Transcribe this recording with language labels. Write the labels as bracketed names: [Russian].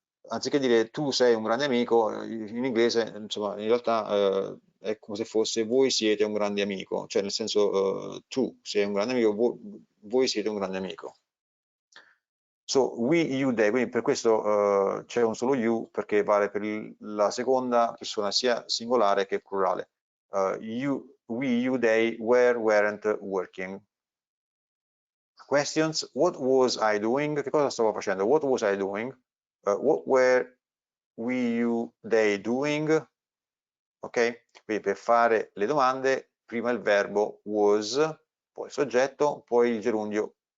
[Italian] anziché dire tu sei un grande amico, in inglese, insomma, in realtà è come se fosse voi siete un grande amico, cioè nel senso tu sei un grande amico, voi siete un grande amico. [English] So, we, you, they, [Italian] quindi per questo c'è un solo you perché vale per la seconda persona sia singolare che plurale. [English] We, you, they were, weren't working. Questions, what was I doing? [Italian] Che cosa stavo facendo? [English] What was I doing? What were we, you, they doing? Ok? [Italian] Quindi per fare le domande, prima il verbo was, poi il soggetto, poi il gerundio.